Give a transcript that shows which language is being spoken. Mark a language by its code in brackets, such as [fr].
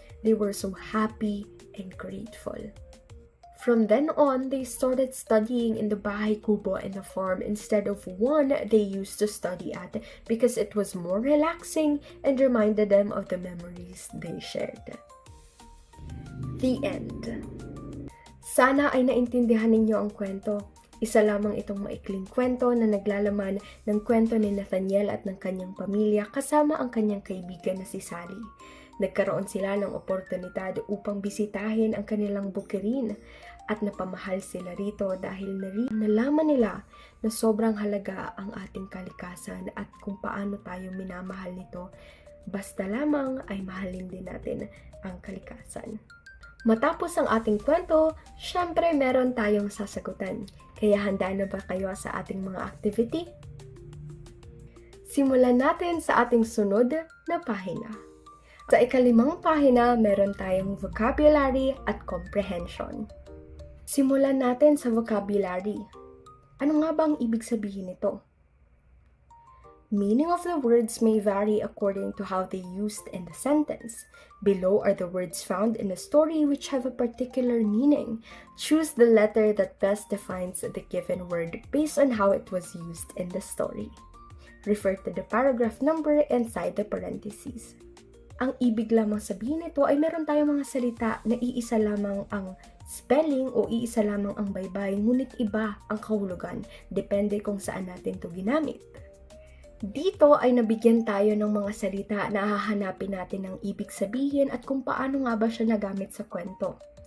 [en] They were so happy and grateful. From then on, they started studying in the Bahay Kubo and the farm instead of one they used to study at because it was more relaxing and reminded them of the memories they shared. The end. [tl] Sana ay naintindihan ninyo ang kwento. Isa lamang itong maikling kwento na naglalaman ng kwento ni Nathaniel at ng kanyang pamilya kasama ang kanyang kaibigan na si Sally. Nagkaroon sila ng oportunidad upang bisitahin ang kanilang bukirin at napamahal sila rito dahil nalaman nila na sobrang halaga ang ating kalikasan at kung paano tayo minamahal nito. Basta lamang ay mahalin din natin ang kalikasan. Matapos ang ating kwento, syempre meron tayong sasagutan. Kaya handa na ba kayo sa ating mga activity? Simulan natin sa ating sunod na pahina. Sa ikalimang pahina, meron tayong vocabulary at comprehension. Simulan natin sa vocabulary. Ano nga ba ang ibig sabihin nito? [en] Meaning of the words may vary according to how they used in the sentence. Below are the words found in a story which have a particular meaning. Choose the letter that best defines the given word based on how it was used in the story. Refer to the paragraph number inside the parentheses. [tl] Ang ibig lamang sabihin nito ay meron tayong mga salita na iisa lamang ang spelling o iisa lamang ang baybay, ngunit iba ang kahulugan, depende kung saan natin ito ginamit. Dito ay nabigyan tayo ng mga salita na hahanapin natin ang ibig sabihin at kung paano nga ba siya nagamit sa kwento.